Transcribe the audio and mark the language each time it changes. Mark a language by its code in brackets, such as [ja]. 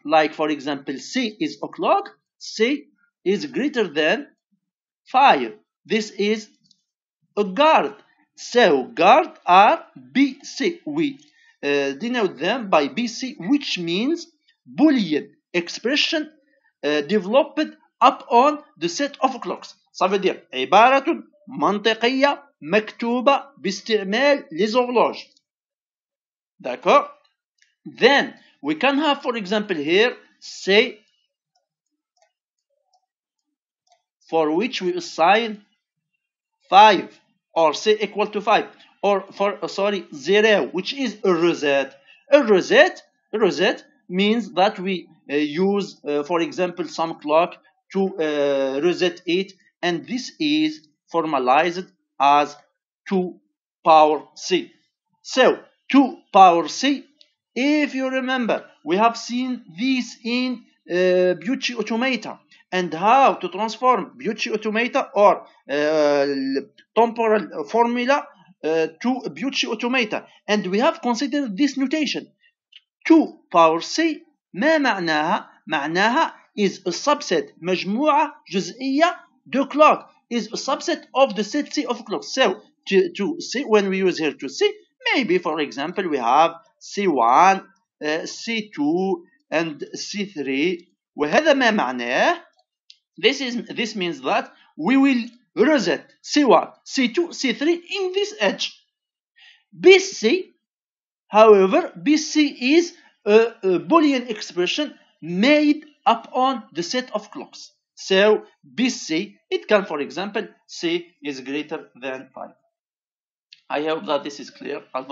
[en] Like, for example, C is o'clock. C is greater than 5. This is a guard. So guard are BC. We denote them by BC, which means Boolean expression developed upon the set of clocks. [fr] Ça veut dire [ar] عبارة منطقية مكتوبة باستعمال [fr] les horloges. D'accord? [en] Then we can have, for example, here, say, for which we assign 5, or say equal to 5, or for 0, which is a rosette. A rosette means that we use, for example, some clock to reset it, and this is formalized as 2 power c. So 2 power c, if you remember, we have seen this in Bucci Automata, and how to transform Bucci Automata or temporal formula to Bucci Automata, and we have considered this notation. 2 power c [ar] ما معناها؟ معناها [en] is a subset، [ar] مجموعة جزئية [en] de clock is a subset of the set C of clocks. So to C, when we use here to C, maybe for example we have C1, C2 and C3. [ar] وهذا ما معناه [en] this means that we will reset C1, C2, C3 in this edge. BC, however, BC is a Boolean expression made upon the set of clocks. So BC, it can, for example, C is greater than 5. I hope that this is clear.